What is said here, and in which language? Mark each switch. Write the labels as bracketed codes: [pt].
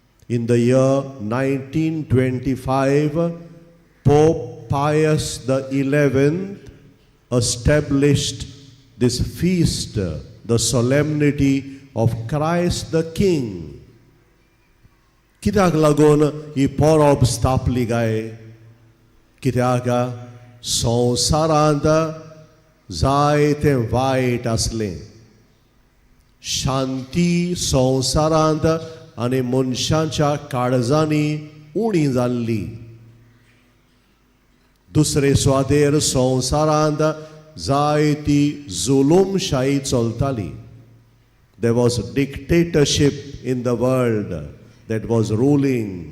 [en] In the year 1925, Pope Pius XI established this feast, the solemnity of Christ the King. [gom] कित्याक लागून ही परब स्थापली गाय? कित्याक संवसारांत जायते वायट आसलें, शांती संवसारांत आनी मनशांच्या काळजांनी उणी जाल्ली. दुसरे सुवातेर संवसारांत जायती जुलूमशाही चलताली. [en] There was dictatorship in the world that was ruling.